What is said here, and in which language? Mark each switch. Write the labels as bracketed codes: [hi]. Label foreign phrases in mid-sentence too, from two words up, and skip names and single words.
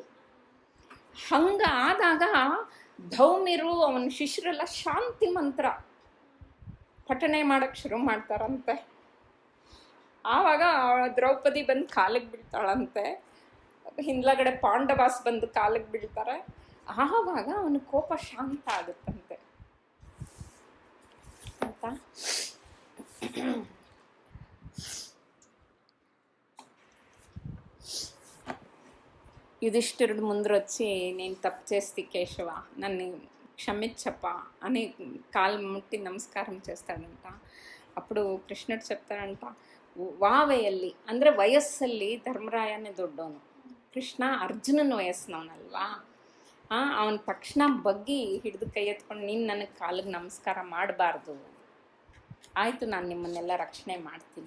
[kn] ಹಂಗ ಆದಾಗ ಧೌಮ್ಯರು ಅವನ ಶಿಷ್ಯರೆಲ್ಲ ಶಾಂತಿ ಮಂತ್ರ ಪಠಣೆ ಮಾಡಕ್ಕೆ ಶುರು ಮಾಡ್ತಾರಂತೆ. ಆವಾಗ ದ್ರೌಪದಿ ಬಂದು ಕಾಲಿಗೆ ಬೀಳ್ತಾಳಂತೆ, ಹಿಂದ್ಲಗಡೆ ಪಾಂಡವಾಸ್ ಬಂದು ಕಾಲಿಗೆ ಬೀಳ್ತಾರೆ. ಆವಾಗ ಅವನ ಕೋಪ ಶಾಂತ ಆಗುತ್ತಂತೆ ಆಯ್ತಾ. [te] యుధిష్ఠిరుడు ముందర వచ్చి, నేను తప్పు చేస్తే కేశవ నన్ను క్షమించప్ప అని కాలు ముట్టి నమస్కారం చేస్తాడంట. అప్పుడు కృష్ణుడు చెప్తాడంట, [kn] ವಾವೆಯಲ್ಲಿ ಅಂದರೆ ವಯಸ್ಸಲ್ಲಿ ಧರ್ಮರಾಯನೇ ದೊಡ್ಡವನು, ಕೃಷ್ಣ ಅರ್ಜುನನ ವಯಸ್ಸಿನವನಲ್ವಾ. ಅವನ ತಕ್ಷಣ ಬಗ್ಗಿ ಹಿಡಿದು ಕೈ ಎತ್ಕೊಂಡು, ನೀನು ನನಗೆ ಕಾಲಿಗೆ ನಮಸ್ಕಾರ ಮಾಡಬಾರ್ದು, ಆಯಿತು ನಾನು ನಿಮ್ಮನ್ನೆಲ್ಲ ರಕ್ಷಣೆ ಮಾಡ್ತೀನಿ.